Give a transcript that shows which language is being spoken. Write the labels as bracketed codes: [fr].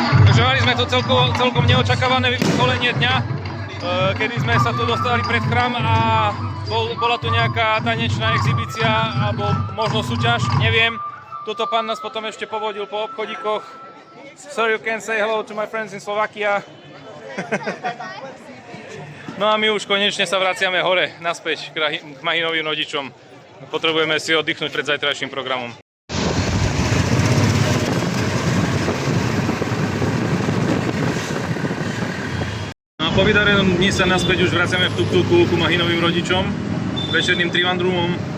[sk] Takže mali sme tu celkom neočakávané vykolenie dňa, kedy sme sa tu dostali pred chrám a bola tu nejaká tanečná exhibícia alebo možno súťaž, neviem. Tuto pán nás potom ešte povodil po obchodíkoch. [en] So you can say hello to my friends in Slovakia. [sk] No a my už konečne sa vraciame hore, naspäť k Mahinovým rodičom. Potrebujeme si oddychnúť pred zajtrajším programom. No a po vydarenom dni sa naspäť už vraciame v tuk-tuku ku Mahinovým rodičom, večerným trivandrumom.